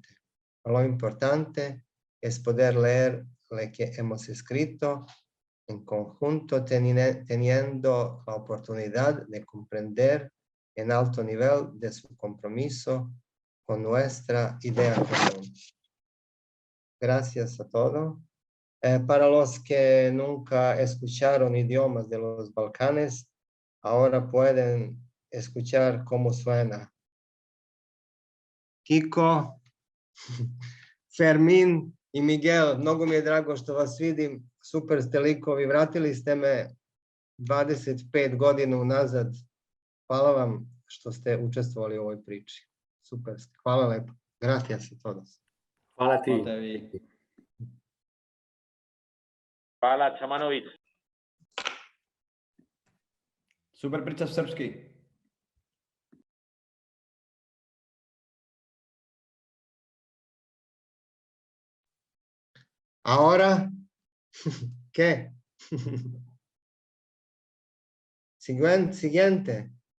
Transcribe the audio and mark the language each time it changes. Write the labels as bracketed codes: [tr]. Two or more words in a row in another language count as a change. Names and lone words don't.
[es] Lo importante es poder leer lo que hemos escrito en conjunto, teniendo la oportunidad de comprender en alto nivel de su compromiso con nuestra idea común. Gracias a todos. Para los que nunca escucharon idiomas de los Balcanes, ahora pueden escuchar cómo suena. [sr] Kiko, Fermin i Miguel, mnogo mi je drago što vas vidim, super ste likovi, vratili ste me 25 godina unazad. Hvala vam što ste učestvovali u ovoj priči. Super ste, hvala lepo. [es] Gracias a todos. [sr] Hvala ti. Hvala, Čamanović. Super priča srpski. [es] Ahora, ¿qué? Siguiente.